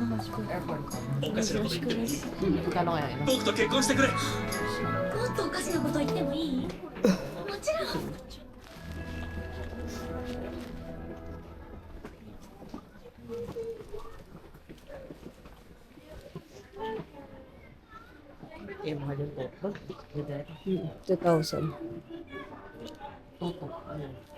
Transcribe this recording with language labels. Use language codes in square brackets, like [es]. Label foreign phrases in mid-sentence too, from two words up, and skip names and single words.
[tl] Magkano kaya yun? [ja] 僕と結婚してくれ。もっとおかしなこと言ってもいい？もちろん。 [tl] Eh, mahal yung toto. Ganda ito. 2,000. Toto. Ayan.